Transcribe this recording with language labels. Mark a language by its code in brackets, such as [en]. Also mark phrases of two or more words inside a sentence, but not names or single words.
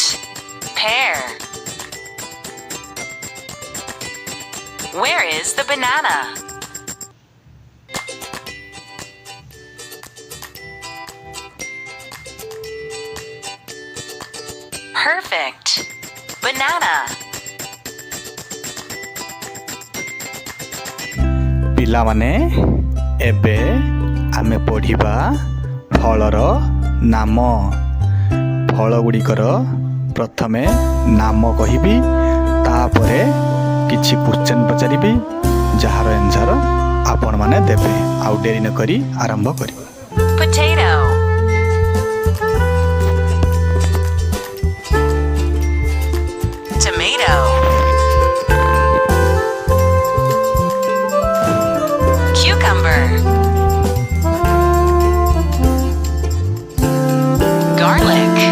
[en] Pear. Where is the banana? Perfect. Banana. [or] ପିଲାମାନେ, ଏବେ ଆମେ ପଢ଼ିବା ଫଳର ନାମ। ଫଳଗୁଡ଼ିକର ପ୍ରଥମେ ନାମ କହିବି, ତାପରେ କିଛି [en] question, [or] ଯାହାର ଆନ୍ସର ଆପଣମାନେ ଦେବେ। ଆଉ ଡେରି ନକରି ଆରମ୍ଭ କରିବା। [en] Potato. Tomato. Cucumber. Garlic.